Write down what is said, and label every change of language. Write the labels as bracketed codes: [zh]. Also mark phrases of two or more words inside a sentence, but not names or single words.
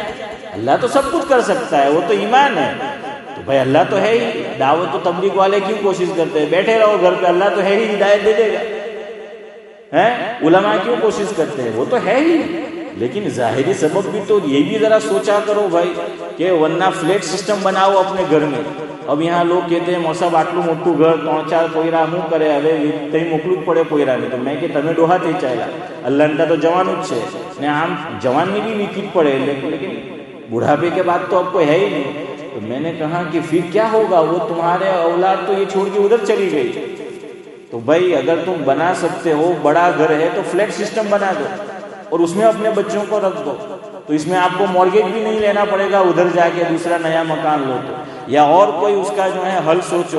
[ur] اللہ تو سب کچھ کر سکتا ہے، وہ تو ایمان ہے. تو بھائی اللہ تو ہے ہی، دعوت و تبلیغ والے کیوں کوشش کرتے ہیں؟ بیٹھے رہو گھر پہ، اللہ تو ہے ہی، ہدایت دے دے گا. علماء کیوں کوشش کرتے ہیں؟ وہ تو ہے ہی، لیکن ظاہری سبب بھی تو یہ بھی ذرا سوچا کرو بھائی کہ ورنہ فلیٹ سسٹم بناؤ اپنے گھر میں. اب یہاں لوگ کہتے ہیں موسا [gu] આટલું મોટું ઘર 3-4 પોયરા શું કરે, હવે તઈ મોકલું જ પડે પોયરાને. તો મેં કે તમે ડોહા થઈ ચાલ્યા, અલ્લાહ તો જવાનું જ છે ને, આમ જવાનની بھی વીકી જ પડે, [ur] لیکن بڑھاپے کے بعد تو اب کوئی ہے ہی نہیں. تو میں نے کہا کہ پھر کیا ہوگا؟ وہ تمہارے اولاد تو یہ چھوڑ کے ادھر چلی گئی. تو بھائی اگر تم بنا سکتے ہو بڑا گھر ہے تو فلیٹ سسٹم بنا دو اور اس میں اپنے بچوں کو رکھ دو. تو اس میں آپ کو مارگیج بھی نہیں لینا پڑے گا, ادھر جا کے دوسرا نیا مکان لو تو, یا اور کوئی اس کا جو ہے حل سوچو.